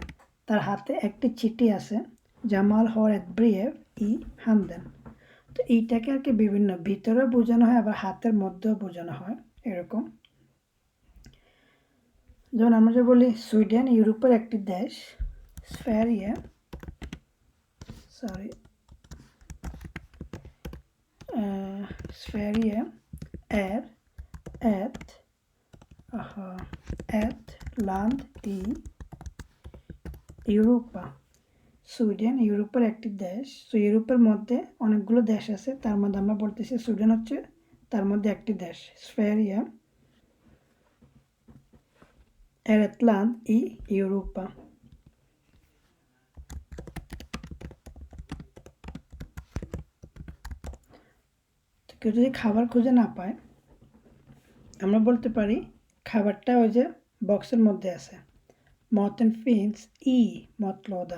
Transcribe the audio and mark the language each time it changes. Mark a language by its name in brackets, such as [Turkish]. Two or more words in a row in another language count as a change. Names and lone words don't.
[Bangla] তার হাতে একটি চিঠি আছে, জামাল [Swedish] har ett brev i handen. [Bangla] তো এইটাকে আর কি বিভিন্ন ভিতরে বোঝানো হয়, আবার হাতের মধ্যেও বোঝানো হয়, এরকম। যেমন আমরা যে বলি সুইডেন ইউরোপের একটি দেশ, স্ফেরিয়ে [Swedish] Sverige är ett land i Europa। [Bangla] সুইডেন ইউরোপের একটি দেশ। তো ইউরোপের মধ্যে অনেকগুলো দেশ আছে, তার মধ্যে আমরা বলতেছি সুইডেন হচ্ছে তার মধ্যে একটি দেশ। [Swedish] Sverige är ett land i Europa। [Bangla] কেউ যদি খাবার খুঁজে না পায়, আমরা বলতে পারি খাবারটা ওই যে বক্সের মধ্যে আছে, [Swedish] maten finns i mat lådan.